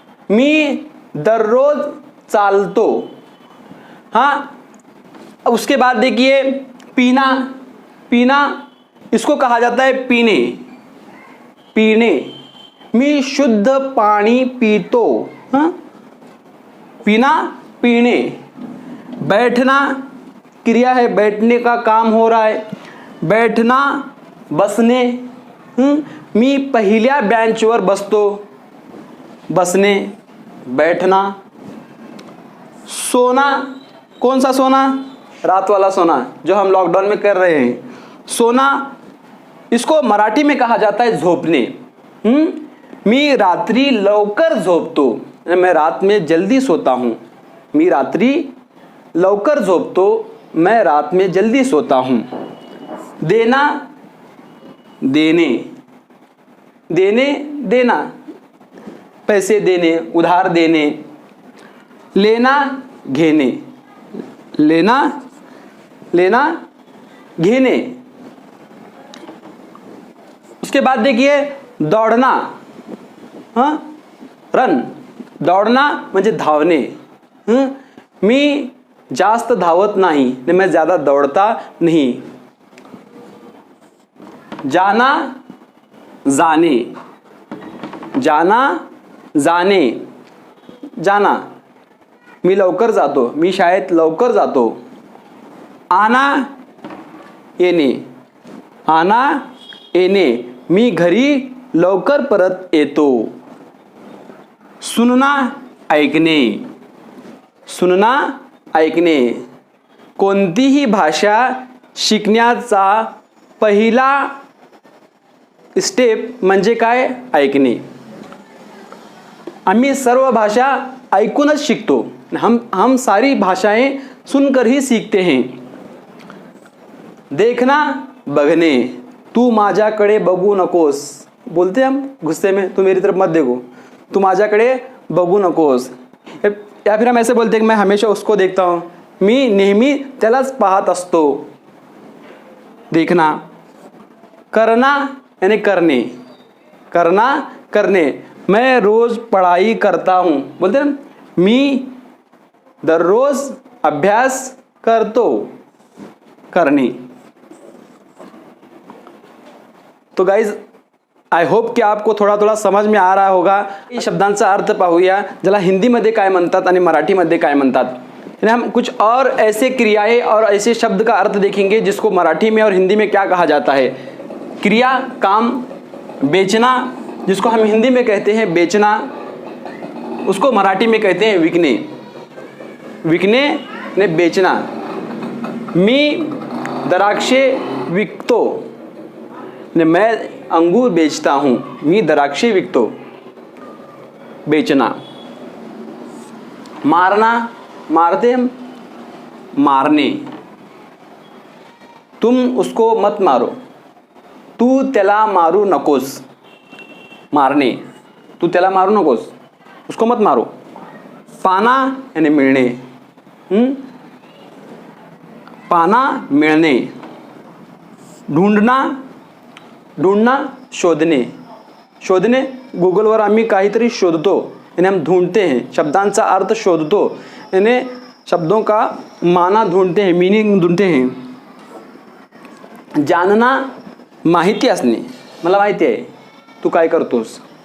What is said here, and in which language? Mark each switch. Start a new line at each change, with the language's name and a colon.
Marathi: मी दररोज चालतो।
Hindi: हाँ, उसके बाद देखिए पीना, पीना इसको कहा जाता है पीने, पीने।
Marathi: मी शुद्ध पानी पीतो। हाँ, पीना, पीने।
Hindi: बैठना क्रिया है, बैठने का काम हो रहा है, बैठना, बसने।
Marathi: मी पहिल्या बेंचवर बसतो, बसने, बैठना।
Hindi: सोना, कौन सा सोना? रात वाला सोना जो हम लॉकडाउन में कर रहे हैं। सोना इसको मराठी में कहा जाता है झोपने।
Marathi: मी रात्री लवकर झोपतो,
Hindi: मैं रात में जल्दी सोता हूँ।
Marathi: मी रात्री लवकर झोपतो,
Hindi: मैं रात में जल्दी सोता हूँ। देना, देने, देने, देना, पैसे देने, उधार देने। लेना, घेने, लेना, लेना, घेने। उसके बाद देखिए दौड़ना, हाँ, रन, दौड़ना म्हणजे धावने।
Marathi: मी जास्त धावत नाही,
Hindi: मैं ज्यादा दौड़ता नहीं। जाना, जाने, जाना, जाने, जाना।
Marathi: मी लवकर जातो, मी शाळेत लवकर जातो। आना, येणे, आना, येणे, मी घरी लवकर परत येतो।
Hindi: सुनना, ऐकणे, सुनना, ऐकणे।
Marathi: कोणतीही भाषा शिकण्याचा पहिला स्टेप म्हणजे काय? ऐकणे। आम्ही सर्व भाषा ऐकूनच शिकतो।
Hindi: हम सारी भाषाएं सुनकर ही सीखते हैं। देखना, बघणे,
Marathi: तू माझ्याकडे बघू नकोस,
Hindi: बोलते हम गुस्से में, तू मेरी तरफ मत देखो, तू माझ्याकडे बघू नकोस। या फिर हम ऐसे बोलते हैं कि मैं हमेशा उसको देखता हूँ,
Marathi: मी नेहमी त्यालाच पाहत असतो।
Hindi: देखना। करना यानी करने, करना, करने। मैं रोज पढ़ाई करता हूँ, बोलते हैं
Marathi: मी दररोज अभ्यास करतो,
Hindi: करणे। तो गाइज
English: I hope
Hindi: की आपको थोडा थोडा समज में आ रहा होगा।
Marathi: या शब्दांचा अर्थ पाहूया, ज्याला हिंदीमध्ये काय म्हणतात आणि मराठीमध्ये काय म्हणतात।
Hindi: हम कुछ और ऐसे क्रियाएं और ऐसे शब्द का अर्थ देखेंगे जिसको मराठी में और हिंदी में क्या कहा जाता है। क्रिया, काम, बेचना, जिसको हम हिंदी में कहते हैं बेचना। उसको मराठी में कहते हैं विकणे। विकणे ने बेचना।
Marathi: मी द्राक्षे विकतो ने
Hindi: मैं अंगूर बेचता हूँ।
Marathi: मी द्राक्षे विकतो, बेचना।
Hindi: मारना, मारते हम, मारने। तुम उसको मत मारो,
Marathi: तू त्याला मारू नकोस। मारणे, तू त्याला मारू नकोस,
Hindi: उसको मत मारो। पाना यानी मिळणे। पाना, मिळणे। ढूंढना, ढूंढना शोधणे।
Marathi: शोधणे, गूगलवर आम्ही काहीतरी शोधतो
Hindi: यानी हम ढूंढते हैं।
Marathi: शब्दांचा अर्थ शोधतो
Hindi: यानी शब्दों का माना ढूंढते हैं, मीनिंग ढूंढते हैं।
Marathi: जानना, माहिती असणे, मला माहिती आहे तू काय करतोस।